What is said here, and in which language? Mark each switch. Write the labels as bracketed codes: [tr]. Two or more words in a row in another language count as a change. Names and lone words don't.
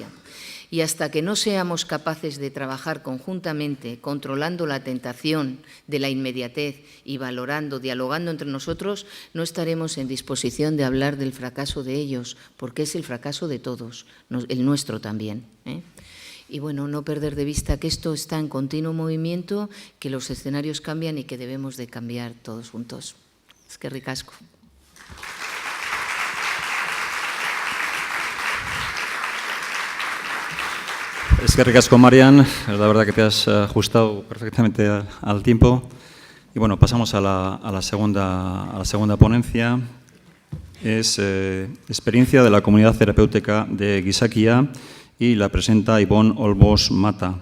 [es] Y hasta que no seamos capaces de trabajar conjuntamente, controlando la tentación de la inmediatez y valorando, dialogando entre nosotros, no estaremos en disposición de hablar del fracaso de ellos, porque es el fracaso de todos, el nuestro también. Y bueno, no perder de vista que esto está en continuo movimiento, que los escenarios cambian y que debemos de cambiar todos juntos. [eu] Eskerrik asko. Eskerrik asko, Marian. [es] La verdad que te has ajustado perfectamente al tiempo. Y bueno, pasamos a la segunda ponencia. Es experiencia de la comunidad terapéutica de Gizakia y la presenta Ibon Olmos Mata.